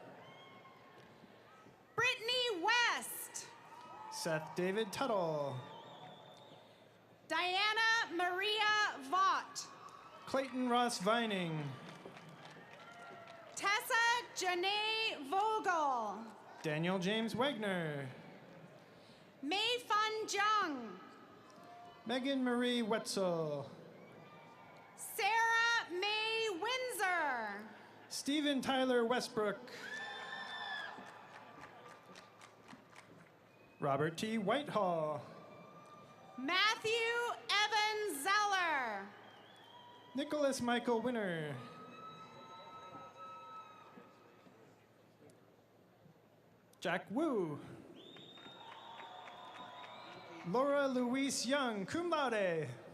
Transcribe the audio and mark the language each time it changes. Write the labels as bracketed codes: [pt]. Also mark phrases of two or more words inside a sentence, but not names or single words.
[en] Brittany West. Seth David Tuttle. Diana Maria Vaught. Clayton Ross Vining. Tessa Janae Vogel. Daniel James Wagner. Mei Fun Jung. Megan Marie Wetzel. Sarah May Windsor. Stephen Tyler Westbrook. Robert T. Whitehall. Matthew Evan Zeller. Nicholas Michael Winner. Jack Wu. Laura Louise Young, [la] cum laude.